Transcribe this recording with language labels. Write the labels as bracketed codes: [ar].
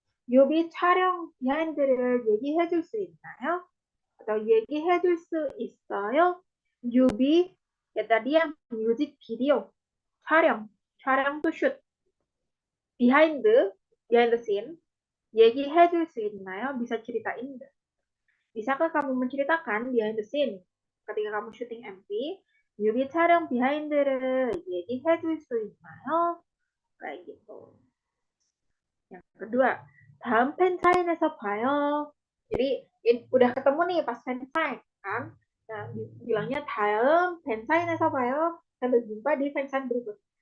[ko] 뮤비 촬영 비하인드를 얘기해줄 수 있나요? atau 얘기해줄 수 있어요? [en] 뮤비 [id] ya tadi yang [en] music video 촬영 to shoot behind the scene [ko] 얘기해줄 수 있나요? [id] Bisa ceritain nggak? Bisakah kamu menceritakan behind the scene ketika kamu syuting MV? [ko] 뮤비 촬영 비하인드를 얘기해줄 수 있나요? [id] Kayak gitu. Yang kedua, [ko] 다음 팬 사인회에서 봐요. [id] Jadi udah ketemu nih pas fansign kan. Nah, bilangnya [ko] 다음 fansign에서 봐요. [id] Sampai jumpa di fansign berikut.